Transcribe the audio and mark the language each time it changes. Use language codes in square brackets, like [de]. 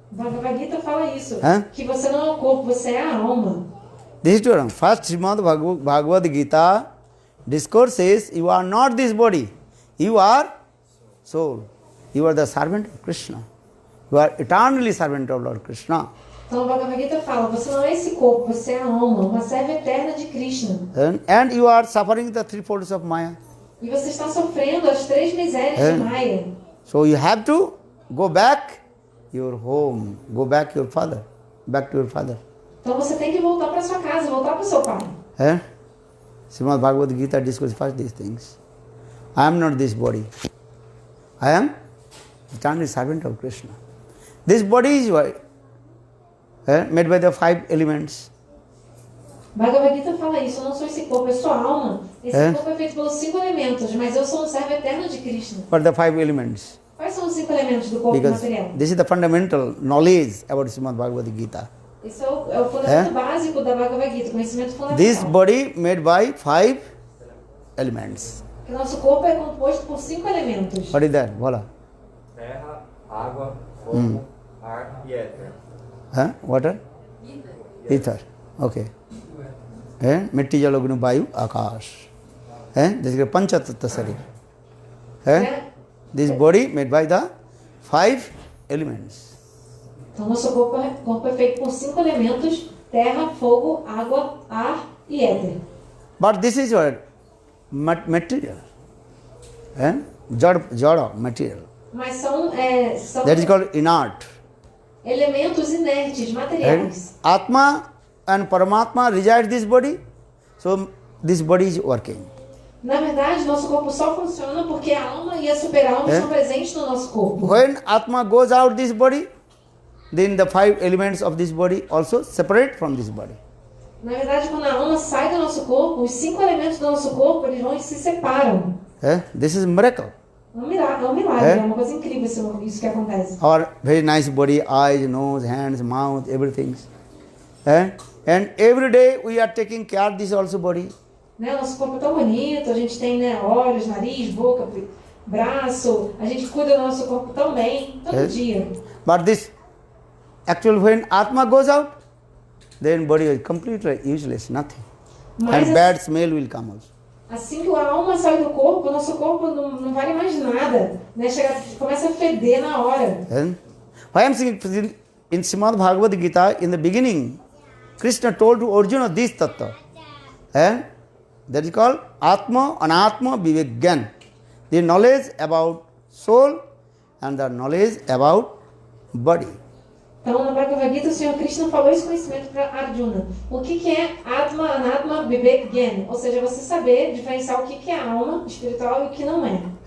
[pt] Bhagavad Gita fala isso, que você não é o corpo, você é a alma. [en] This is true. First Srimad Bhagavad Gita discourses you are not this body. You are soul. You are the servant of Krishna. You are eternally servant of Lord Krishna. [pt] Então, o Bhagavad Gita fala, você não é esse corpo, você é a alma, uma serva eterna de Krishna. [en] And you are suffering the three folds of Maya. [pt] E você está sofrendo as 3 misérias de Maya. [en] So you have to go back your home, go back your father, back to your father. [pt] Então você tem que voltar para sua casa, voltar para o seu pai. [en] Srimad Bhagavad Gita discusses first these things. I am not this body. I am eternally servant of Krishna. This body is made by the 5 elements. [pt] Bhagavad Gita fala isso, eu não sou esse corpo, eu sou a alma. Esse corpo é feito pelos 5 elementos, mas eu sou um servo eterno de Krishna. [en] What are the 5 elements? [pt] Quais são os 5 elementos do corpo [en] Because [pt] material? [en] this is the fundamental knowledge about Srimad Bhagavad Gita. [pt] Esse é o fundamento básico da Bhagavad Gita, conhecimento fundamental. [en] This body made by 5 elements. [pt] Que nosso corpo é composto por 5 elementos. [en] What is that? Voila. [pt] Terra, água, fogo, ar e éter. [en] Water? Ether. Okay. [hi] Mitti jal agni vayu akash. [en] This is a pancha tattva sharir. This body made by the 5 elements. [pt] Então nosso corpo é feito por 5 elementos: terra, fogo, água, ar e éter. [en] But this is what? Material. Jada material. [pt] Mas são [en] That is called inert. [pt] elementos inertes, materiais. [en] Atma and Paramatma reside this body, so this body is working. [pt] Na verdade, nosso corpo só funciona porque a alma e a super-alma estão presentes no nosso corpo. [en] When Atma goes out this body, then the 5 elements of this body also separate from this body. [pt] Na verdade, quando a alma sai do nosso corpo, os 5 elementos do nosso corpo eles vão e se separam. [en] This is miracle. [pt] É um milagre, é uma coisa incrível isso que acontece. [en] Our very nice body, eyes, nose, hands, mouth, everything. And every day we are taking care of this also body. [pt] Né? Nosso corpo é tão bonito, a gente tem, né, olhos, nariz, boca, braço, a gente cuida do nosso corpo tão bem, todo dia. [en] But this actually when Atma goes out, then body is completely useless, nothing. [pt] Mas [en] And bad smell will come also. [pt] assim que a alma sai do corpo, o nosso corpo não vale mais nada, né? Começa a feder na hora. [en] Why I am saying in Srimad Bhagavad Gita, in the beginning, Krishna told to Arjuna this tattva. That is called Atma, Anatma, Vivek. The knowledge about soul and the knowledge about body. [pt] Então, na Bhagavad Gita, o Senhor Krishna falou esse conhecimento para Arjuna. O que é Atma, Anatma, Vivek, Gyan? Ou seja, você saber diferenciar o que é alma espiritual e o que não é.